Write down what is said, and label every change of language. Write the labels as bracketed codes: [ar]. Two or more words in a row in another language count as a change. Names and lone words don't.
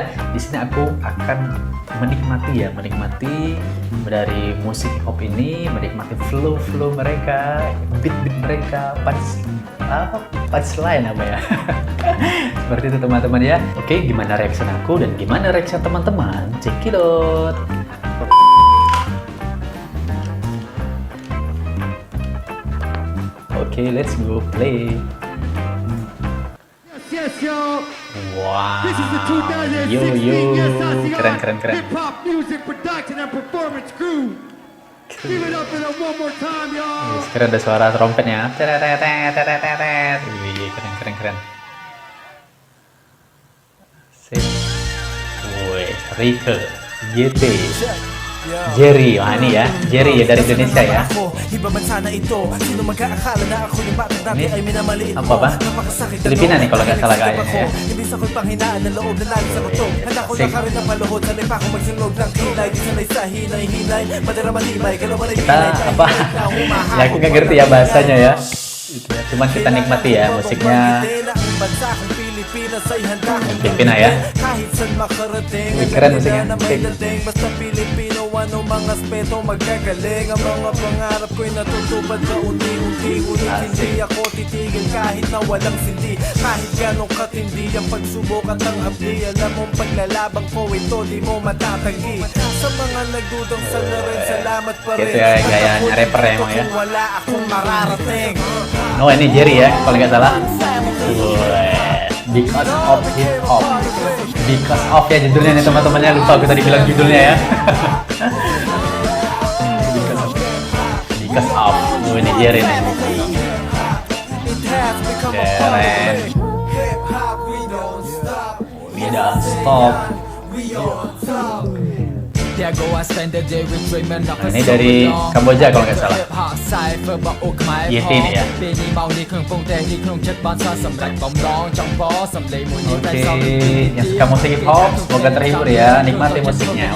[id] Di sini aku akan menikmati dari musik [en] hip hop [id] ini, menikmati flow mereka, beat mereka, punchline apa ya. Seperti itu teman-teman ya. Oke, gimana reaction aku dan gimana reaction teman-teman? Cekidot. Oke, [en] let's go play. [id] Wow, yo, keren. [en] Hip hop music production and performance crew. Give it up for them one more time, y'all. [id] Keren, ada suara trompetnya. Wih, keren. Sip. Wih, Rike, GT, Jerry, wah ini ya, Jerry ya dari Indonesia ya. Ini apa? Filipina nih kalau nggak salah kayaknya ya. Kita ya aku nggak ngerti ya bahasanya ya. Cuman kita nikmati ya musiknya. Filipina ya. Wih, keren musiknya. [tl] Ano mga aspeto magagaling ang mga pangarap ko'y natutupad na unti-unti. Ngunit hindi ako titigil kahit na walang sindi, kahit ganong katindi ang pagsubok at ang hapdi. Alam mong paglalabang ko ito di mo matatanggi. Sa mga nagdudang sa na rin, salamat pa rin. [id] Gitu ya, gayanya rapper ya emang ya. [tl] Wala akong mararating. [id] Oh, ini Jerry ya kalau nggak salah. [en] Because of hip hop. Because of [id] ya judulnya nih teman-temannya, lupa aku tadi bilang judulnya ya. [en] Because of. [id] Oh, ini Jerry nih. Keren. [en] We don't stop. [id] Nah, ini dari Kamboja kalau nggak salah. YT ini ya. Oke, yang suka musik [en] hip hop [id] semoga terhibur ya, nikmati musiknya.